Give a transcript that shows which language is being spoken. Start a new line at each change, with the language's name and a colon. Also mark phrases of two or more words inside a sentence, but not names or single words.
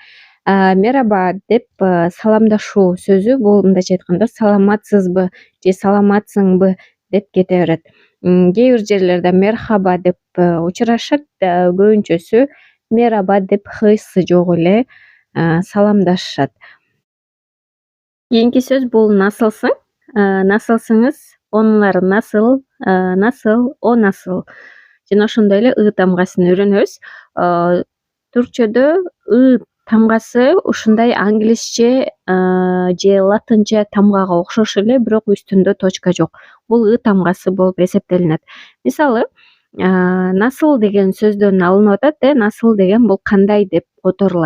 Kyrgyz: Мераба деп саламдашуу сөзү, бул мындайча айтканда саламатсызбы же саламатсыңбы деп кете берет. Кээ бир жерлерде мерхаба деп учурашат. Көбүнчөсү мераба деп хысы жок эле саламдашышат. Кийинки сөз бул насылсың.
Turkish: Nasılsınız, onlar nasıl, nasıl, o nasıl.
Kyrgyz: Жана ошондой эле ы тамгасын үйрөнөбүз. Түркчөдө ы тамгасы ушундай англисче же латынча тамгага окшош эле, бирок үстүндө точка жок. Бул ы тамгасы болуп эсептелинет. Мисалы, насыл деген сөздөн алынып атат, насыл деген бул кандай деп которулат.